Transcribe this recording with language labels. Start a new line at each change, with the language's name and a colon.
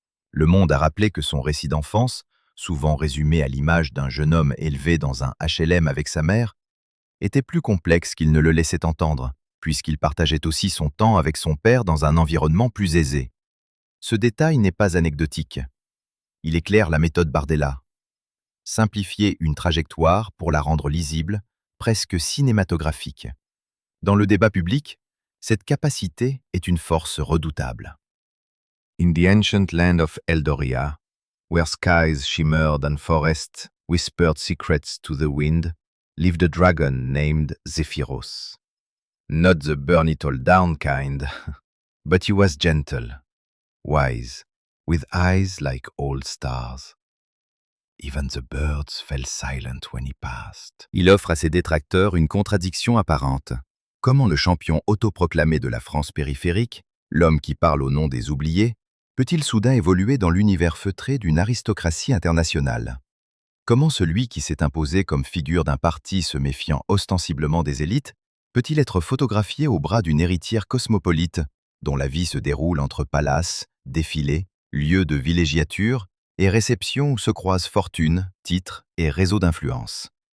French: Le Monde a rappelé que son récit d'enfance, souvent résumé à l'image d'un jeune homme élevé dans un HLM avec sa mère, était plus complexe qu'il ne le laissait entendre, puisqu'il partageait aussi son temps avec son père dans un environnement plus aisé. Ce détail n'est pas anecdotique. Il éclaire la méthode Bardella. Simplifier une trajectoire pour la rendre lisible, presque cinématographique. Dans le débat public, cette capacité est une force redoutable.
English: In the ancient land of Eldoria, where skies shimmered and forests whispered secrets to the wind, lived a dragon named Zephyros. Not the burn-it-all-down kind, but he was gentle, wise, with eyes like old stars. Even the birds fell silent when he passed.
French: Il offre à ses détracteurs une contradiction apparente. Comment le champion autoproclamé de la France périphérique, l'homme qui parle au nom des oubliés, peut-il soudain évoluer dans l'univers feutré d'une aristocratie internationale? Comment celui qui s'est imposé comme figure d'un parti se méfiant ostensiblement des élites peut-il être photographié au bras d'une héritière cosmopolite dont la vie se déroule entre palaces, défilés, lieux de villégiature et réceptions où se croisent fortune, titres et réseaux d'influence?